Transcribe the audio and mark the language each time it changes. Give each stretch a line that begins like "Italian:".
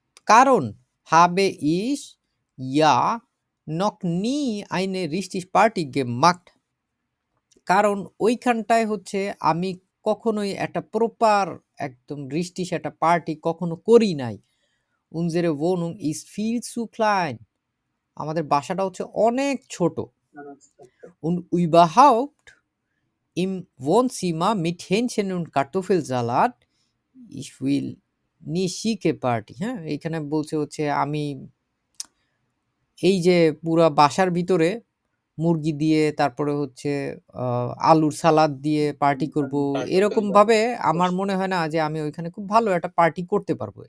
German: কারণ habe ich ja noch nie eine richtig Party gemacht,
Bangla: কারণ ওইখানটায় হচ্ছে আমি কখনোই একটা প্রপার একদম রিস্টিস একটা পার্টি কখনো করি নাই।
German: Unsere Wohnung ist viel zu klein.
Bangla: আমাদের বাসাটা হচ্ছে অনেক ছোট।
German: Und überhaupt im Wohnzimmer mit Hähnchen und Kartoffelsalat. Ich will nie schicke Party.
Bangla: হ্যাঁ, এইখানে বলছে হচ্ছে আমি এই যে পুরা বাসার ভিতরে মুরগি দিয়ে তারপরে হচ্ছে আলুর সালাদ দিয়ে পার্টি করব, এরকম ভাবে আমার মনে হয় না যে আমি ওইখানে খুব ভালো একটা পার্টি করতে পারবো।